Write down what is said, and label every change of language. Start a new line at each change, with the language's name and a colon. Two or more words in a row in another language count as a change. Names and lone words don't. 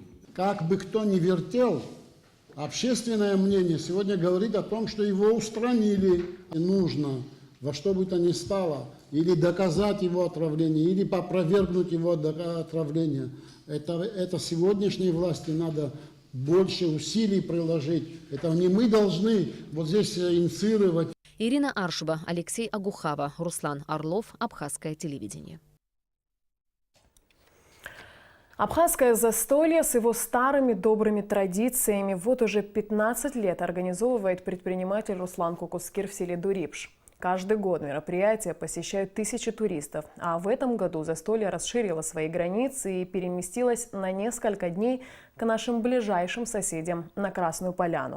Russian: Как бы кто ни вертел, общественное мнение сегодня говорит о том, что его устранили. И нужно во что бы то ни стало или доказать его отравление, или опровергнуть его отравление. Это сегодняшней власти надо больше усилий приложить. Это не мы должны вот здесь инициировать. Ирина Аршуба, Алексей Агухава, Руслан Орлов, Абхазское телевидение. Абхазское застолье с его старыми добрыми традициями вот уже 15 лет организовывает предприниматель Руслан Кукускир в селе Дурипш. Каждый год мероприятие посещают тысячи туристов, а в этом году застолье расширило свои границы и переместилось на несколько дней к нашим ближайшим соседям на Красную Поляну.